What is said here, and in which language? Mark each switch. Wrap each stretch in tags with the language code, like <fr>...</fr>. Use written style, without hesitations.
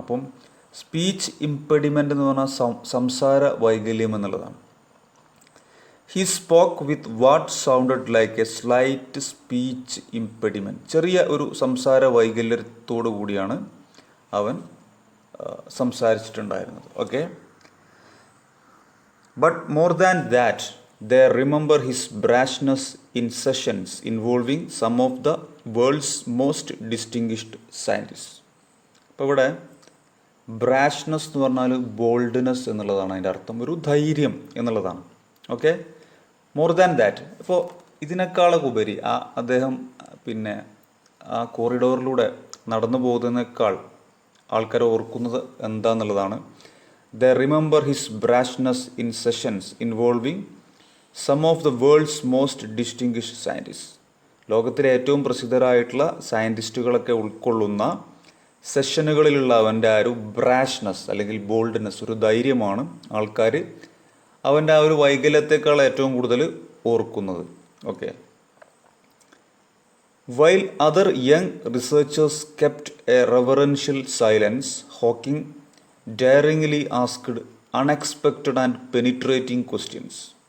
<ml>അപ്പം സ്പീച്ച് ഇംപെഡിമെൻ്റ് എന്ന് പറഞ്ഞാൽ സംസാര വൈകല്യം എന്നുള്ളതാണ്.</ml> <en>He spoke with what sounded like a slight speech impediment.</en> <ml>ചെറിയ ഒരു സംസാര വൈകല്യത്തോടു കൂടിയാണ് അവൻ സംസാരിച്ചിട്ടുണ്ടായിരുന്നത്.</ml> <en>Okay, but more than that they remember his brashness in sessions involving some of the world's most distinguished scientists.</en> <ml>അപ്പോൾ ഇവിടെ ബ്രാഷ്നെസ് എന്ന് പറഞ്ഞാൽ ബോൾഡ്നെസ് എന്നുള്ളതാണ് അതിൻ്റെ അർത്ഥം, ഒരു ധൈര്യം എന്നുള്ളതാണ്. ഓക്കെ,</ml> <en>more than that,</en> <ml>ഇപ്പോൾ ഇതിനേക്കാളൊക്കെ ഉപരി അദ്ദേഹം പിന്നെ ആ കോറിഡോറിലൂടെ നടന്നു പോകുന്നതിനേക്കാൾ ആൾക്കാർ ഓർക്കുന്നത് എന്താന്നുള്ളതാണ്.</ml> <en>they remember his brashness in sessions involving some of the world's most distinguished scientists.</en> <ml>ലോകത്തിലെ ഏറ്റവും പ്രസിദ്ധരായിട്ടുള്ള സയൻറ്റിസ്റ്റുകളൊക്കെ ഉൾക്കൊള്ളുന്ന സെഷനുകളിലുള്ള അവൻ്റെ ആ ഒരു ബ്രാഷ്നെസ് അല്ലെങ്കിൽ ബോൾഡ്നെസ്, ഒരു ധൈര്യമാണ് ആൾക്കാർ അവൻ്റെ ആ ഒരു വൈകല്യത്തെക്കാൾ ഏറ്റവും കൂടുതൽ ഓർക്കുന്നത്.</ml> <en>Okay, while other young researchers kept a reverential silence, Hawking daringly asked unexpected and penetrating questions.</en>